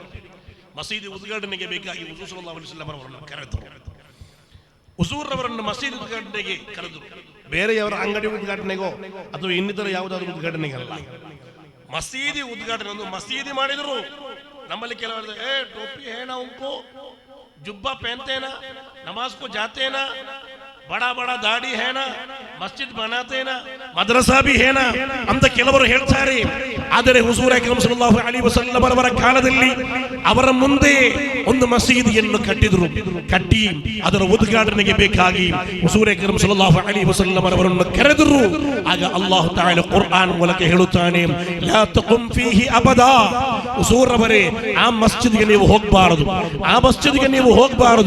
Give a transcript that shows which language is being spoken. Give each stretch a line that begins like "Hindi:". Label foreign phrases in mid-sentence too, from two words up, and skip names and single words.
Kannada: ಮಸೀದಿ ಉದ್ಘಾಟನೆಗೆ ಬೇಕಾಗಿ ಹುಜೂರ್
Arabic: صلى الله عليه وسلم
Kannada: ಅವರನ್ನು ಕರೆದರು. ಹುಜೂರ್ ಅವರನ್ನು ಮಸೀದಿ ಉದ್ಘಾಟನೆಗೆ ಕರೆದರು. ಬೇರೆಯವರ ಅಂಗಡಿ ಉದ್ಘಾಟನೆಗೋ ಅಥವಾ ಇನ್ನಿತರ ಯಾವುದಾದ್ರೂ ಉದ್ಘಾಟನೆಗಲ್ಲ. ಮಸೀದಿ ಉದ್ಘಾಟನೆ ಒಂದು ಮಸೀದಿ ಮಾಡಿದ್ರು. ನಮ್ಮಲ್ಲಿ ಕೆಲವರು
Hindi: टोपी है ना उनको, जुब्बा पहनते हैं ना, नमाज को जाते हैं ना, बड़ा बड़ा दाढ़ी है ना, मस्जिद बनाते हैं ना, मदरसा भी है ना
Kannada: ಅಂತ ಕೆಲವರು ಹೇಳ್ತಾರೆ. ಆದರೆ ಹುಜೂರ್ ಅಕ್ರಮ್
Arabic: صلى الله عليه وسلم
Kannada: ಅವರ ಕಾಲದಲ್ಲಿ ಅವರ ಮುಂದೆ ಒಂದು ಮಸೀದಿಯನ್ನು ಕಟ್ಟಿ ಅದರ ಉದ್ಘಾಟನೆಗೆ ಬೇಕಾಗಿ ಹುಜೂರ್ ಅಕ್ರಮ್
Arabic: صلى الله عليه وسلم
Kannada: ಅವರನ್ನು ಕರೆದರು. ಆಗ
Arabic: الله تعالى
Kannada: ಕುರ್ಆನ್ ಮೂಲಕ ಹೇಳುತ್ತಾನೆ,
Arabic: لا تقم فيه أبدا,
Kannada: ಹುಜೂರ್ ಅವರೇ ಆ ಮಸ್ಜಿದ್ಗೆ ನೀವು ಹೋಗಬಾರದು, ಆ ಮಸ್ಜಿದ್ಗೆ ನೀವು ಹೋಗಬಾರದು.